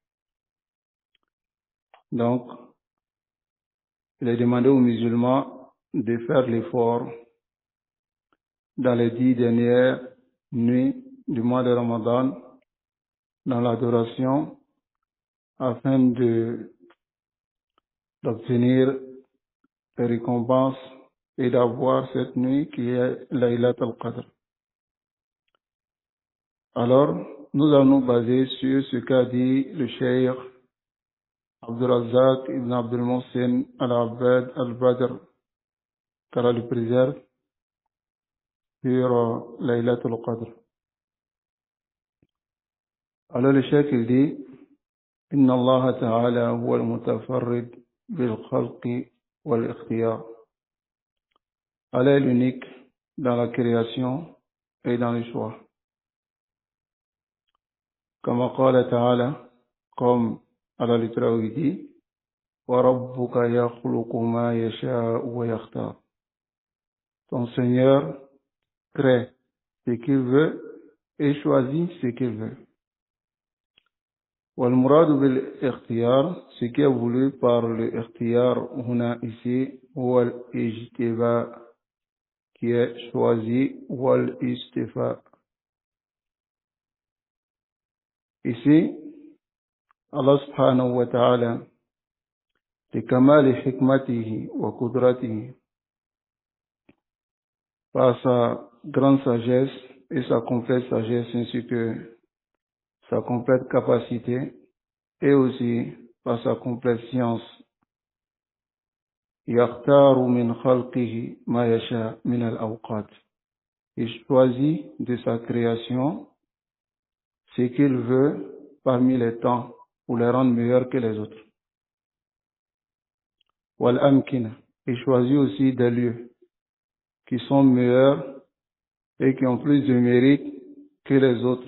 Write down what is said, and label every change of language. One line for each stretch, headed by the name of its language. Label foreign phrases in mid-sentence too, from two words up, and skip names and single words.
French: Donc, il est demandé aux musulmans de faire l'effort dans les 10 dernières nuits du mois de Ramadan dans l'adoration afin d'obtenir les récompenses et d'avoir cette nuit qui est Laylat al-Qadr. Alors, nous allons nous baser sur ce qu'a dit le cheikh Abdul Razzaq ibn Abdul Mohsen al-Abbad al-Badr, qu'Allah le préserve, sur Laylat al-Qadr. Alors le cheikh il dit:
Arabic: إن الله تعالى هو المتفرد بالخلق والاختيار.
French: Allah est l'unique dans la création et dans le choix. Comme
Arabic: قال تعالى,
French: comme Allah le dit:
Arabic: وربك يخلق ما يشاء ويختار.
French: Ton Seigneur crée ce qu'il veut et choisit ce qu'il veut.
Arabic: والمراد بالاختيار,
French: ce qui est voulu par le
Arabic: اختيار هنا
French: ici,
Arabic: والاجتباء,
French: qui est choisi,
Arabic: والاصطفاء.
French: Ici,
Arabic: الله سبحانه وتعالى لكمال حكمته وقدرته,
French: par sa grande sagesse et sa complète sagesse, ainsi que sa complète capacité, et aussi par sa complète science,
Arabic: يختار من خلقه ما يشاء من الأوقات.
French: Il choisit de sa création ce qu'il veut parmi les temps pour les rendre meilleurs que les autres.
Arabic: والأمكنة,
French: il choisit aussi des lieux qui sont meilleurs et qui ont plus de mérite que les autres.